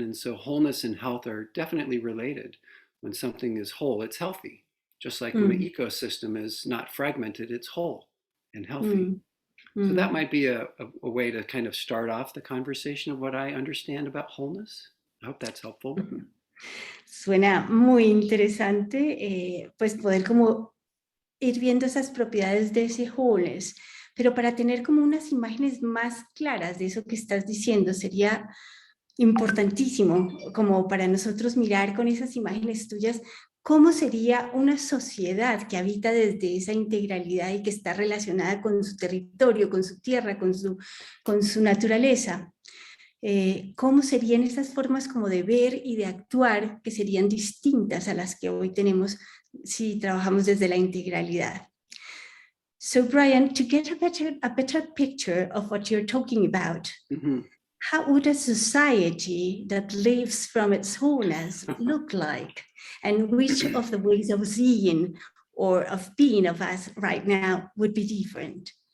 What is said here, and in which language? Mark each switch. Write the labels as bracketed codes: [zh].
[en] And so wholeness and health are definitely related. When something is whole, it's healthy. Just like when an ecosystem is not fragmented, it's whole and healthy. So that might be a way to kind of start off the conversation of what I understand about wholeness. I hope that's helpful. [es] Suena muy interesante, pues poder como ir viendo esas propiedades de ese wholeness, pero para tener como unas imágenes más claras de eso que estás diciendo, sería importantísimo como para nosotros mirar con esas imágenes tuyas ¿cómo sería una sociedad que habita desde esa integralidad y que está relacionada con su territorio, con su tierra, con su naturaleza? ¿Cómo serían esas formas como de ver y de actuar que serían distintas a las que hoy tenemos si trabajamos desde la integralidad? [en] So Brian, to get a better picture of what you're talking about, how would a society that lives from its wholeness look like? And which of the ways of seeing or of being of us right now would be different?